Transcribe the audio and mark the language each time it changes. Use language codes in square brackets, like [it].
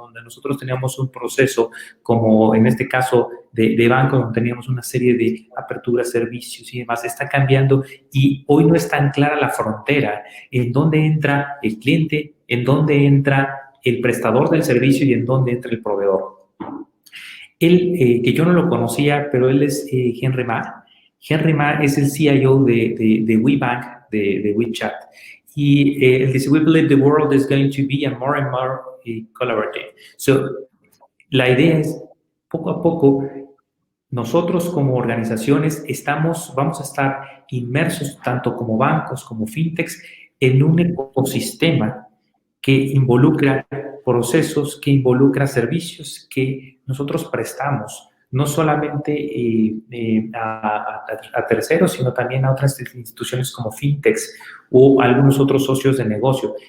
[es] Donde nosotros teníamos un proceso, como en este caso de banco, donde teníamos una serie de aperturas, servicios y demás, está cambiando y hoy no es tan clara la frontera en dónde entra el cliente, en dónde entra el prestador del servicio y en dónde entra el proveedor. Él, que yo no lo conocía, pero él es Henry Ma. Henry Ma es el CIO de WeBank, de WeChat. Y él dice, [en] we believe the world is going to be more and more collaborative. [es] So, la idea es, poco a poco, nosotros como organizaciones vamos a estar inmersos, tanto como bancos, como fintechs, en un ecosistema que involucra procesos, que involucra servicios que nosotros prestamos, no solamente a terceros, sino también a otras instituciones como Fintechs o algunos otros socios de negocio.